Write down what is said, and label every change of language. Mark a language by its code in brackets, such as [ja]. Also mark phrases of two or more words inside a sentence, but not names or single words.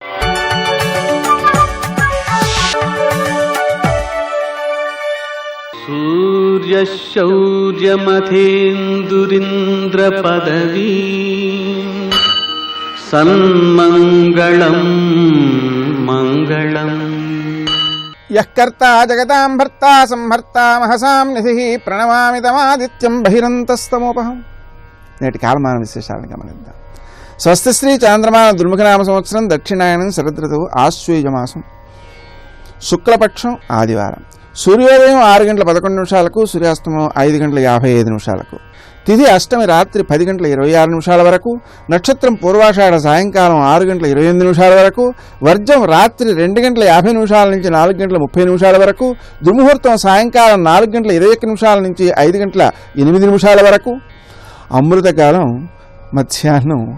[sa] सूर्यशौर्यमथेन्दुरिन्द्रपदवी सन्मङ्गलं मङ्गलम्। यः कर्ता जगतां भर्ता संहर्ता महसां निधिः प्रणमामि तमादित्यं बहिरन्तस्तमोपहम्। [te] నేటి కాలమాన విశేషాలను గమనిద్దాం. స్వస్తిశ్రీ చాంద్రమాన దుర్ముఖనామ సంవత్సరం దక్షిణాయనం శరదృతువు ఆశ్వయుజమాసం శుక్లపక్షం ఆదివారం. సూర్యోదయం 6:11 సూర్యాస్తమయం 5:55 తిథి అష్టమి రాత్రి 10:26 వరకు, నక్షత్రం పూర్వాషాఢ సాయంకాలం 6:28 వరకు, వర్జం రాత్రి 2:50 నుంచి 4:30 వరకు, దుర్ముహూర్తం సాయంకాలం 4:21 నుంచి 5:08 వరకు, అమృతకాలం మధ్యాహ్నం